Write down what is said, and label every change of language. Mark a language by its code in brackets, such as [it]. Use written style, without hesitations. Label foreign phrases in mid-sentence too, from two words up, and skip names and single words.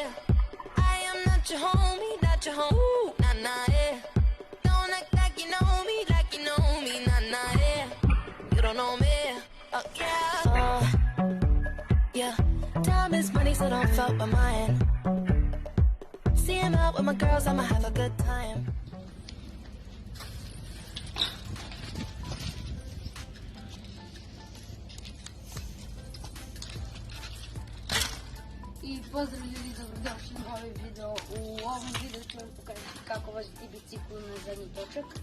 [en] I am not your homie, nah, nah, yeah. Don't act like you know me, nah, nah, yeah. You don't know me, yeah. Yeah, time is money, so don't fuck with mine. See him out with my girls, I'ma have a good time. [sr] I pozdrav ljudi, dobrodošli u novi video. U ovom videu ću vam pokazati kako voziti bicikl na zadnji točak.